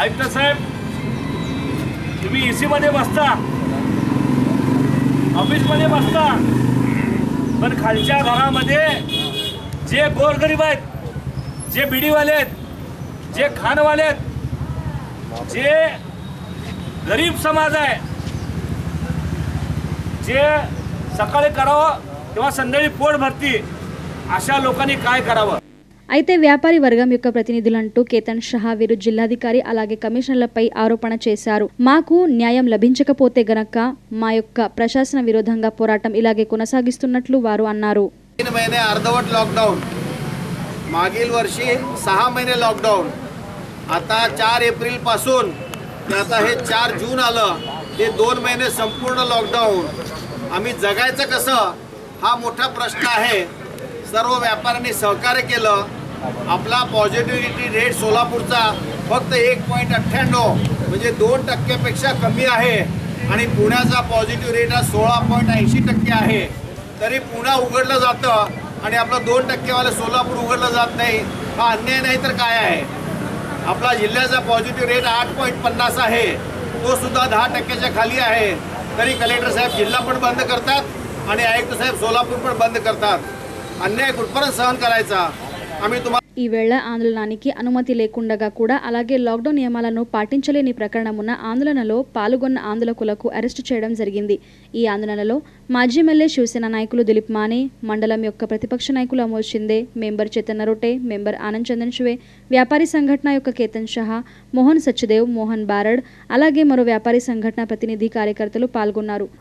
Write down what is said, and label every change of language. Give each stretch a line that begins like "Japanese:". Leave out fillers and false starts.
Marathi: आयुक्त साहेब, तुम्ही EC मध्ये बसता, ऑफिसमध्ये बसता, पण खालच्या घरामध्ये जे गोरगरीब आहेत, जे बिडीवाले आहेत, जे खाणवाले आहेत, जे गरीब समाज आहे, जे सकाळी करावं तेव्हा संध्याकाळी पोट भरती, अशा लोकांनी काय करावं?
Telugu: అయితే వ్యాపారి వర్గం యొక్క ప్రతినిధులంటూ కేతన్ షహా వీరు జిల్లాధికారి అలాగే కమిషనర్లపై ఆరోపణ చేశారు। మాకు న్యాయం లభించకపోతే గనక మా యొక్క ప్రశాసన విరోధంగా పోరాటం ఇలాగే కొనసాగిస్తున్నట్లు వారు అన్నారు।
Marathi: 3 महिने अर्धवट लॉकडाऊन, मागील वर्षी 6 महिने लॉकडाऊन, आता 4 एप्रिल पासून ते आता हे 4 जून आलं, ते 2 महिने संपूर्ण लॉकडाऊन। आम्ही जगायचं कसं हा मोठा प्रश्न आहे। सर्व व्यापाऱ्यांनी सहकार्य केलं। आपला पॉझिटिव्हिटी रेट सोलापूरचा फक्त 1.98 म्हणजे 2% कमी आहे आणि पुण्याचा पॉझिटिव्ह रेट हा 16.80% आहे। तरी पुणे उघडलं जातं आणि आपलं 2% वाले सोलापूर उघडलं जात नाही, हा अन्याय नाही तर काय आहे? आपला जिल्ह्याचा पॉझिटिव्ह रेट 8.50 आहे, तो सुद्धा 10%च्या खाली आहे। तरी कलेक्टर साहेब जिल्हा पण बंद करतात आणि आयुक्त साहेब सोलापूर पण बंद करतात। अन्याय कुठपर्यंत सहन करायचा? आम्ही तुम्हाला
Telugu: ఈ వేళ ఆందోళనానికి అనుమతి లేకుండగా కూడా అలాగే లాక్డౌన్ నియమాలను పాటించలేని ప్రకరణమున ఆందోళనలో పాల్గొన్న ఆందోళకులకు అరెస్టు చేయడం జరిగింది। ఈ ఆందోళనలో మాజీ ఎమ్మెల్యే శివసేన నాయకులు దిలీప్ మానే, మండలం యొక్క ప్రతిపక్ష నాయకులు అమోల్ షిందే, మెంబర్ చైతన్య రోటే, మెంబర్ ఆనంద్ చందన్ శివే, వ్యాపారి సంఘటన యొక్క కేతన్ షహా, మోహన్ సచ్దేవ్, మోహన్ బారడ్ అలాగే మరో వ్యాపారి సంఘటన ప్రతినిధి కార్యకర్తలు పాల్గొన్నారు।